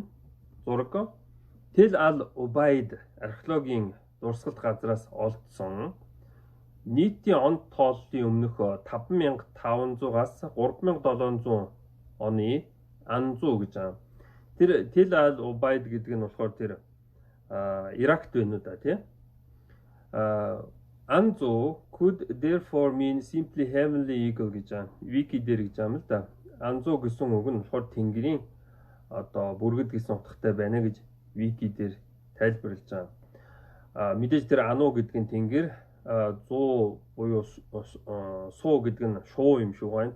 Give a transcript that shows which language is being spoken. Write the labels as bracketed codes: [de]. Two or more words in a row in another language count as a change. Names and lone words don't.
[mn] Зураг Тэл Ал Убайд археологийн дурсгалт газраас олдсон нийтийн он тооллын өмнөх 5500-аас 3700 оны Анзу гэж байгаа. Тэр Тэл Ал Убайд гэдэг нь болохоор тэр Иракт байна уу да тий. [en] Anzu could therefore mean simply heavenly eagle [mn] гэж байгаа. Вики дээр гэж байгаа юм л да. Anzu гэсэн үг нь болохоор тэнгэрийн одоо бүргэд гэсэн утгатай байна гэж Вики дээр тайлбарлаж байгаа. Мэдээж тэр Ану гэдэг нь тэнгэр, 100 буюу суу гэдэг нь шуу юм шиг байна.